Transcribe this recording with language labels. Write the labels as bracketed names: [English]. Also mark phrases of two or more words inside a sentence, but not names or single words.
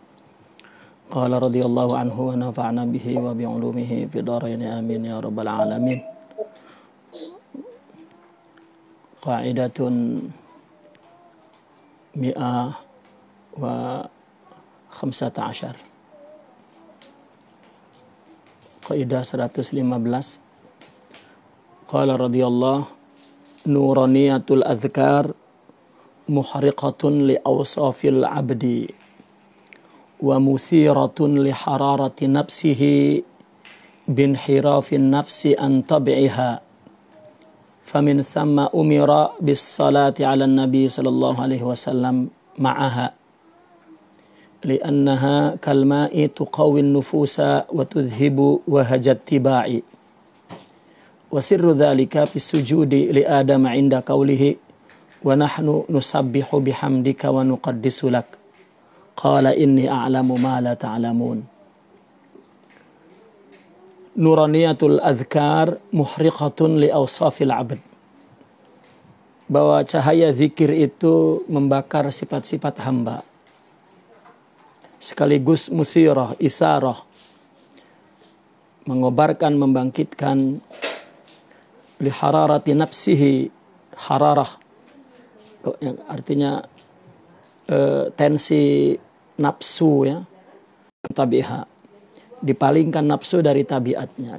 [Arabic] قال رضي الله عنه ونفعنا به وبعلومه في الدارين آمين يا رب العالمين. قاعدة مائة وخمسة عشر. Qaidah 115. قال رضي الله نورانية الأذكار محرقة لأوصاف العبد ومثيرة لحرارة نفسه بن انحراف النفس عن طبائعها فمن ثم أمر بالصلاة على النبي صلى الله عليه وسلم معها لأنها كالماء تقوي النفوس وتذيب وهج الطباع وسر ذلك في السجود لآدم عند قوله ونحن نسبح بحمدك ونقدس لك قال إني أعلم ما لا تعلمون. نورانية الأذكار محرقة لأوصاف العبد, [Indonesian] bahwa cahaya zikir itu membakar sifat-sifat hamba, sekaligus musirah, isarah, mengobarkan, membangkitkan [Arabic] لحرارة نفسه, [Indonesian] hararah yang artinya tensi nafsu, ya, tabiha, dipalingkan nafsu dari tabiatnya.